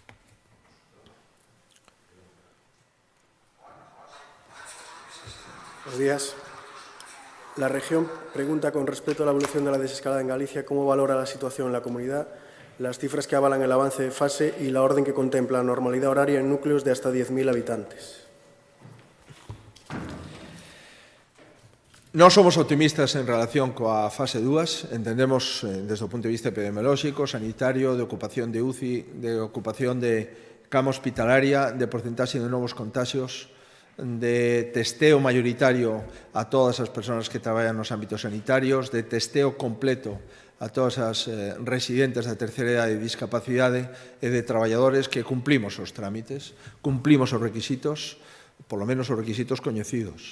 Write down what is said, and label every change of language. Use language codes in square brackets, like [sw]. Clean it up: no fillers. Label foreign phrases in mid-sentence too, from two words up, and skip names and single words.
[es] Buenos días. La región pregunta con respecto a la evolución de la desescalada en Galicia, ¿cómo valora la situación en la comunidad, las cifras que avalan el avance de fase y la orden que contempla la normalidad horaria en núcleos de hasta 10.000 habitantes? [gl] Non somos optimistas en relación coa fase 2, entendemos desde o punto de vista epidemiolóxico, sanitario, de ocupación de UCI, de ocupación de cama hospitalaria, de porcentaxe de novos contagios, de testeo mayoritario a todas as persoas que traballan nos ámbitos sanitarios, de testeo completo a todas as residentes da terceira idade e discapacidade e de traballadores que cumplimos os trámites, cumplimos os requisitos, polo menos os requisitos coñecidos.